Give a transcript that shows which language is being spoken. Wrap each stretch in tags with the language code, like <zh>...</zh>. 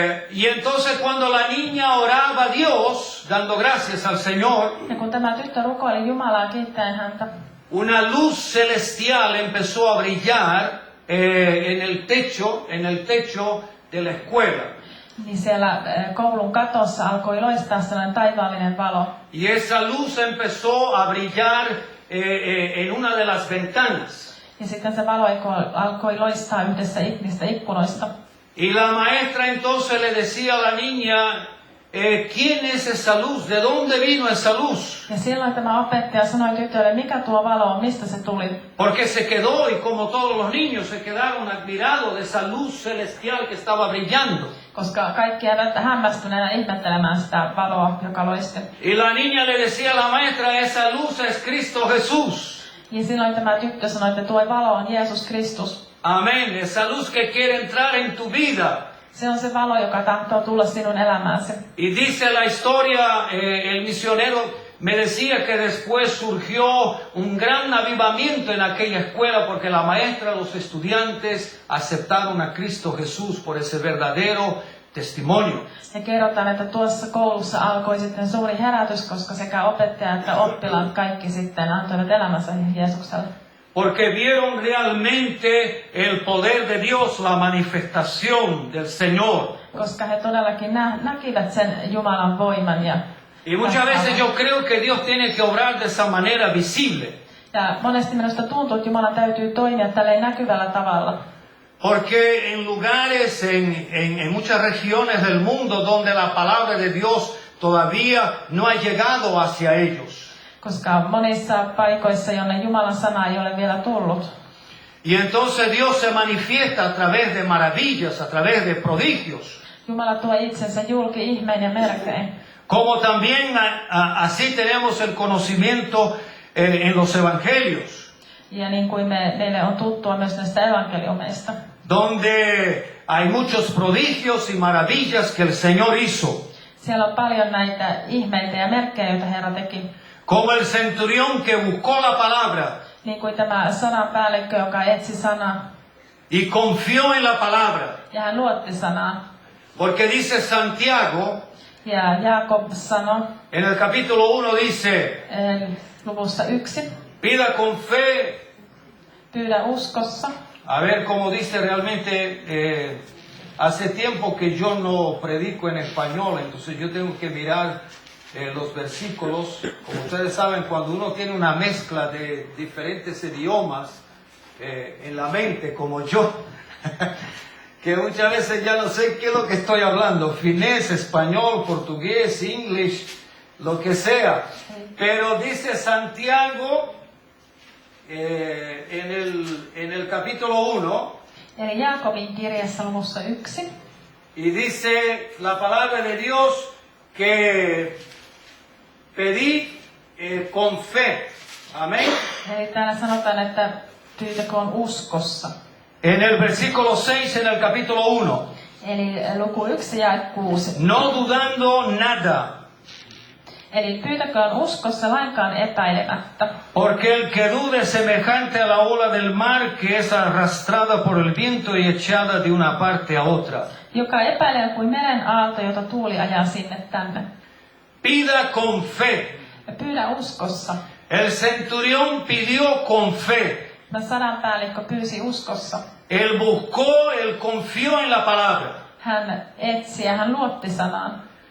<es>Y entonces cuando la niña oraba a Dios, dando gracias al Señor,</es> <fi>Ja kun tämä tyttö rukoili Jumalaa kiittäen häntä,</fi> <es>una luz celestial empezó a brillar en el techo de la escuela.</es> <fi>niin siellä koulun katossa alkoi loistaa sellainen taivaallinen valo.</fi> <es>Y esa luz empezó a brillar en una de las ventanas.</es> <fi>Ja sitten se valo alkoi loistaa yhdessä niistä ikkunoista.</fi> <es>Y la maestra entonces le decía a la niña, ¿quién es esa luz? ¿De dónde vino esa luz?</es> <fi>Ja silloin tämä opettaja sanoi tytölle, mikä tuo valo on, mistä se tuli.</fi> <es>Porque se quedó, y como todos los niños, se quedaron admirados de esa luz celestial que estaba brillando.</es> <fi>Koska kaikki jäävät hämmästyneenä ihmettelemään sitä valoa, joka loisti.</fi> <es>Y la niña le decía a la maestra, esa luz es Cristo Jesús.</es> <fi>Ja silloin tämä tyttö sanoi, että tuo valo on Jeesus Kristus.</fi> <es>Amén, esa luz que quiere entrar en tu vida.</es> <fi>Se on se valo, joka tahtoo tulla sinun elämääsi.</fi> <es>Y dice la historia, el misionero me decía que después surgió un gran avivamiento en aquella escuela porque la maestra, los estudiantes aceptaron a Cristo Jesús por ese verdadero testimonio.</es> <fi>Ja kerrotaan, että tuossa koulussa alkoi sitten suuri herätys, koska sekä opettaja että oppilaat kaikki sitten antoivat elämänsä Jeesukselle.</fi> <es>Porque vieron realmente el poder de Dios, la manifestación del Señor.</es> <fi>Koska he todellakin näkivät sen Jumalan voiman.</fi> <es>Y muchas veces yo creo que Dios tiene que obrar de esa manera visible.</es> <fi>Ja monesti minusta tuntuu, että Jumalan täytyy toimia tälleen näkyvällä tavalla.</fi> <es>Porque en lugares, en muchas regiones del mundo donde la palabra de Dios todavía no ha llegado hacia ellos.</es> <fi>Koska monissa paikoissa, jonne Jumalan sana ei ole vielä tullut.</fi> <es>Y entonces Dios se manifiesta a través de maravillas, a través de prodigios.</es> <fi>Jumala tuo itsensä julki ihmein ja merkein.</fi> <es>Como también así tenemos el conocimiento en los evangelios.</es> <fi>Ja niin kuin meille on tuttua myös näistä evankeliumeista.</fi> <es>Donde hay muchos prodigios y maravillas que el Señor hizo.</es> <fi>Siellä on paljon näitä ihmeitä ja merkkejä, joita Herra teki.</fi> <es>Como el centurión que buscó la palabra.</es> <fi>Niin kuin tämä sanan päällikkö, joka etsi sanaa.</fi> <es>Y confió en la palabra.</es> <fi>Ja hän luotti sanaa.</fi> <es>Porque dice Santiago.</es> <fi>Ja Jaakob sanoi.</fi> <es>En el capítulo 1 dice.</es> <fi>Luvussa 1.</fi> <es>Pida con fe.</es> <fi>Pyydä uskossa.</fi> <es>A ver cómo dice realmente. Hace tiempo que yo no predico en español, entonces yo tengo que mirar los versículos. Como ustedes saben, cuando uno tiene una mezcla de diferentes idiomas en la mente, como yo, que muchas veces ya no sé qué es lo que estoy hablando, finés, español, portugués, inglés, lo que sea. Pero dice Santiago en el capítulo 1,</es> <fi>Eli Jaakobin kirjassa luvussa 1.</fi> <es>y dice la palabra de Dios que pedid con fe. Amén.</es> <fi>Eli täällä sanotaan, että pyytäköön uskossa.</fi> <es>En el versículo 6 en el capítulo 1.</es> <fi>Eli luku 1 ja 6.</fi> <es>No dudando nada.</es> <fi>Eli pyytäköön uskossa lainkaan epäilemättä.</fi> <es>Porque el que dude es semejante a la ola del mar que es arrastrada por el viento y echada de una parte a otra.</es> <fi>Joka epäilee kuin meren aalto, jota tuuli ajaa sinne tänne.</fi> <es>Pida con fe.</es> <fi>Pyydä uskossa.</fi> <es>El centurión pidió con fe.</es> <fi>Sadanpäällikkö pyysi uskossa.</fi> <es>Él buscó, él confió en la palabra.</es> <fi>Hän etsi ja hän luotti sanaan.</fi>